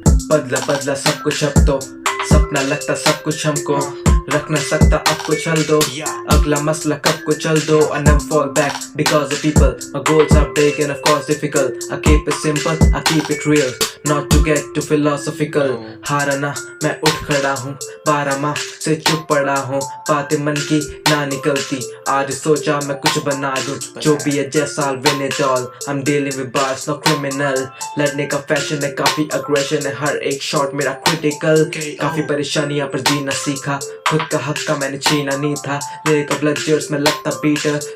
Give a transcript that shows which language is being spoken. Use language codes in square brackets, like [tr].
[hi] बदला बदला सब कुछ अब तो, सपना लगता सब कुछ हमको, रख न सकता अब को चल दो, अगला मसला कब को चल दो. [en] I never fall back because of people, my goals are big and of course difficult. I keep it simple, I keep it real, not to get too philosophical. [hi] हारा ना मैं उठ खड़ा हूँ, 12 माह से चुप पड़ा हूँ, बातें मन की ना निकलती, आज सोचा मैं कुछ बना दूँ, जो भी है जैसा [en] I'll win it all. I'm dealing with bars, no criminal, [hi] लड़ने का फैशन है, काफी aggression है, हर एक शॉट मेरा critical, काफी परेशानियां पर जीना सीखा, खुद का हक का मैंने छीना नहीं था, लिरिक ऑफ लेक्चर्स में लगता बीटर,